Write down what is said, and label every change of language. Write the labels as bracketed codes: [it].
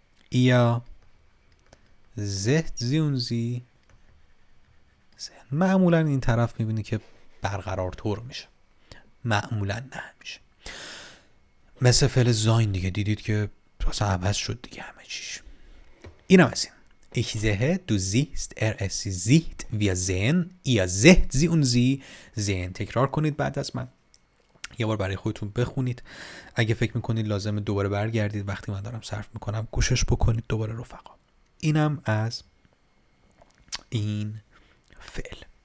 [de] ihr seht sie und sie sehen. [fa] معمولا این طرف میبینی که برقرار طور میشه، معمولا نه میشه. مثل فعل زاین دیگه، دیدید که اصلا عوض شد دیگه همه چیش. اینم از این. [de] ich sehe, du siehst, es sie sieht, wir sehen, ihr seht sie und sie sehen. [fa] تکرار کنید بعد از من، یه بار برای خودتون بخونید. اگه فکر میکنید لازمه دوباره برگردید وقتی من دارم صرف میکنم گوشش بکنید دوباره رفقا. اینم از این فعل.